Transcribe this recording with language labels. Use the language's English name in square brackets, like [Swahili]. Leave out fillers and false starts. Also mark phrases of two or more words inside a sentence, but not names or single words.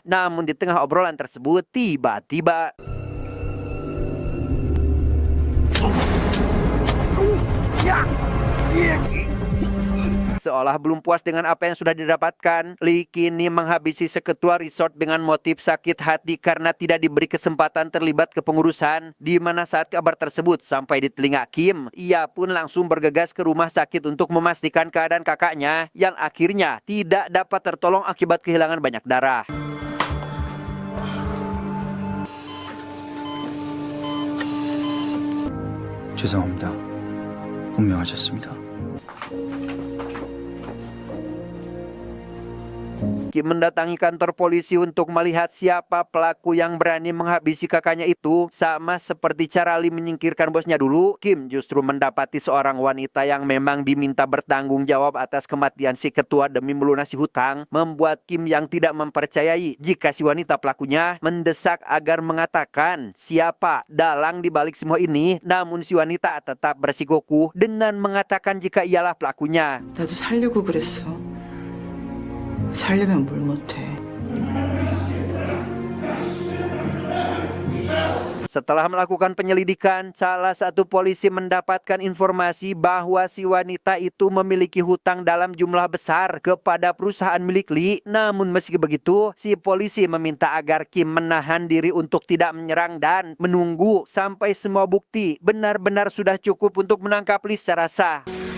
[Indonesian] Namun di tengah obrolan tersebut, tiba-tiba seolah belum puas dengan apa yang sudah didapatkan, Lee kini menghabisi seketua resort dengan motif sakit hati karena tidak diberi kesempatan terlibat kepengurusan. Di mana saat kabar tersebut sampai di telinga Kim, ia pun langsung bergegas ke rumah sakit untuk memastikan keadaan kakaknya yang akhirnya tidak dapat tertolong akibat kehilangan banyak darah. [Korean] 죄송합니다. 운명하셨습니다. [Indonesian] Kim mendatangi kantor polisi untuk melihat siapa pelaku yang berani menghabisi kakaknya itu. Sama seperti cara Lee menyingkirkan bosnya dulu, Kim justru mendapati seorang wanita yang memang diminta bertanggung jawab atas kematian si ketua demi melunasi hutang, membuat Kim yang tidak mempercayai jika si wanita pelakunya mendesak agar mengatakan siapa dalang di balik semua ini. Namun si wanita tetap bersikukuh dengan mengatakan jika ialah pelakunya. [Korean] 나도 살려고 그랬어. 살려면 뭘 못해. [Indonesian] Setelah melakukan penyelidikan, salah satu polisi mendapatkan informasi bahwa si wanita itu memiliki hutang dalam jumlah besar kepada perusahaan milik Lee. Namun meski begitu, si polisi meminta agar Kim menahan diri untuk tidak menyerang dan menunggu sampai semua bukti benar-benar sudah cukup untuk menangkap Lee secara sah.